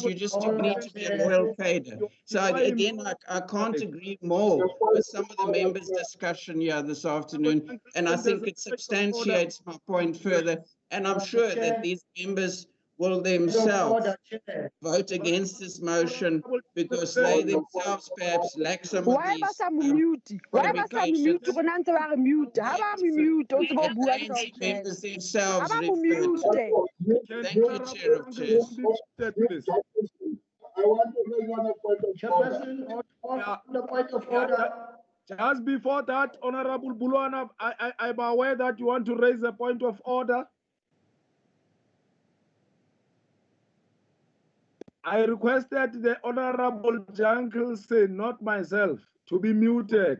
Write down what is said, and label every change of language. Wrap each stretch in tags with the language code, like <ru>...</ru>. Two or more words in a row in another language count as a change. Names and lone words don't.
<en>You just need to be a loyal cadre. So again, I can't agree more with some of the members' discussion here this afternoon, and I think it substantiates my point further. And I'm sure that these members will themselves vote against this motion because they themselves perhaps lack some of Why these</en> <tn>ba sa mo mute? Why ba sa mo mute? Go na ntse ba re mute. Ha ba mo mute, o tsebo bua ka</tn> <en>ANC members themselves</en> <tn>ha ba mo</tn> <en>referred to.</en> <tn>mute.</tn> <en>Thank you, Chair of Chairs. I want to raise one point of Chairperson, on the point of order. Just before that, Honorable Bulwana, I'm aware that you want to raise a point of order. I requested the Honorable Jankelson, not myself, to be muted.</en>